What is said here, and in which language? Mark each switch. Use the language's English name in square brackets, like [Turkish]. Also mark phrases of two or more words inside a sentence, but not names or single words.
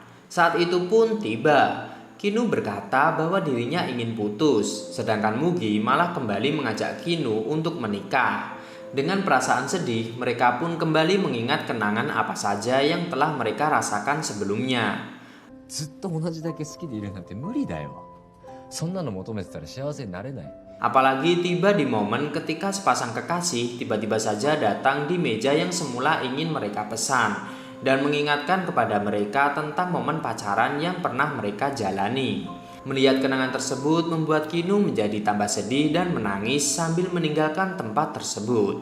[Indonesian] Saat itu pun tiba. Kinu berkata bahwa dirinya ingin putus, sedangkan Mugi malah kembali mengajak Kinu untuk menikah. Dengan perasaan sedih, mereka pun kembali mengingat kenangan apa saja yang telah mereka rasakan sebelumnya. [Japanese] ずっと同じだけ好きでいるなんて無理だよ。そんなの求めてたら幸せになれない。 [Indonesian] Apalagi tiba di momen ketika sepasang kekasih tiba-tiba saja datang di meja yang semula ingin mereka pesan dan mengingatkan kepada mereka tentang momen pacaran yang pernah mereka jalani. Melihat kenangan tersebut membuat Kinu menjadi tambah sedih dan menangis sambil meninggalkan tempat tersebut.